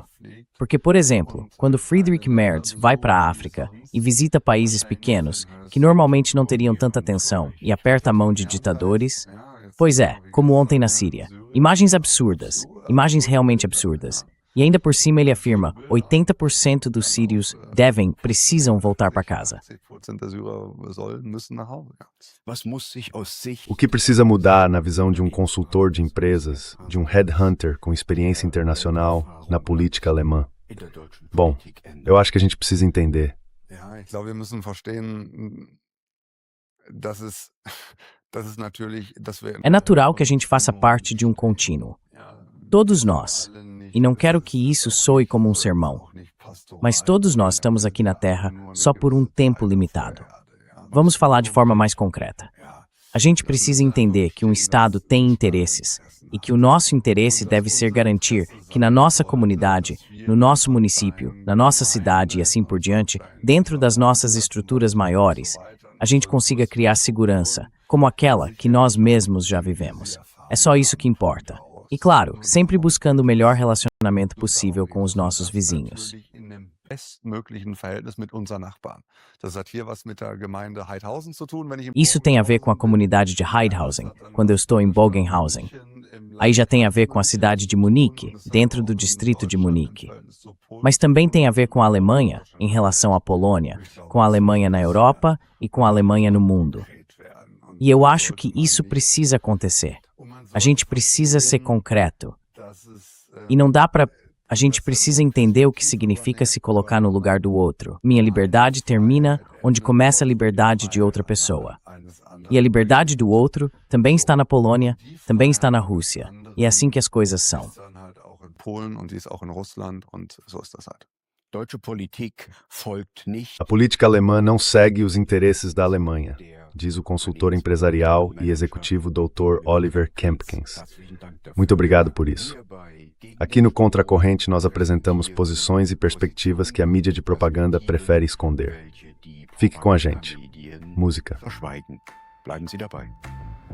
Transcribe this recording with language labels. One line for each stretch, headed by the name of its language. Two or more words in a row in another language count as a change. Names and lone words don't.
Portuguese: Porque, por exemplo, quando Friedrich Merz vai para a África e visita países pequenos, que normalmente não teriam tanta atenção, e aperta a mão de ditadores, pois é, como ontem na Síria. Imagens absurdas, imagens realmente absurdas. E ainda por cima ele afirma, 80% dos sírios precisam voltar para casa.
German: 80% der Syrer sollen, müssen nach Hause. Ja. Was muss sich aus Sicht
Portuguese: O que precisa mudar na visão de um consultor de empresas, de um headhunter com experiência internacional na política alemã?
German: in der deutschen
Portuguese: Bom,
German: Politik ändern?
Portuguese: eu acho que a gente precisa entender.
German: Ja, ich glaube, wir müssen verstehen, dass es, dass es natürlich, dass wir
Portuguese: É natural que a gente faça parte de um contínuo. Todos nós. E não quero que isso soe como um sermão. Mas todos nós estamos aqui na Terra só por um tempo limitado. Vamos falar de forma mais concreta. A gente precisa entender que um Estado tem interesses e que o nosso interesse deve ser garantir que na nossa comunidade, no nosso município, na nossa cidade e assim por diante, dentro das nossas estruturas maiores, a gente consiga criar segurança, como aquela que nós mesmos já vivemos. É só isso que importa. E claro, sempre buscando o melhor relacionamento possível com os nossos vizinhos.
German: in dem bestmöglichen Verhältnis mit unseren Nachbarn. Das hat hier was mit der Gemeinde Heidhausen zu tun, wenn ich
Portuguese: Isso tem a ver com a comunidade de Heidhausen, quando eu estou em Bogenhausen. Aí já tem a ver com a cidade de Munique, dentro do distrito de Munique. Mas também tem a ver com a Alemanha, em relação à Polônia, com a Alemanha na Europa e com a Alemanha no mundo. E eu acho que isso precisa acontecer. A gente precisa ser concreto.
German: dass es
Portuguese: E não dá pra... A gente precisa entender o que significa se colocar no lugar do outro. Minha liberdade termina onde começa a liberdade de outra pessoa. E a liberdade do outro também está na Polônia, também está na Rússia. E é assim que as coisas são.
German: Polen und die ist auch in Russland und so ist das halt. Deutsche Politik folgt nicht
Portuguese: A política alemã não segue os interesses da Alemanha, diz o consultor empresarial e executivo Dr. Oliver Kempkens. Muito obrigado por isso. Aqui no Contracorrente nós apresentamos posições e perspectivas que a mídia de propaganda prefere esconder. Fique com a gente. Música.
German: verschweigen. Bleiben Sie dabei.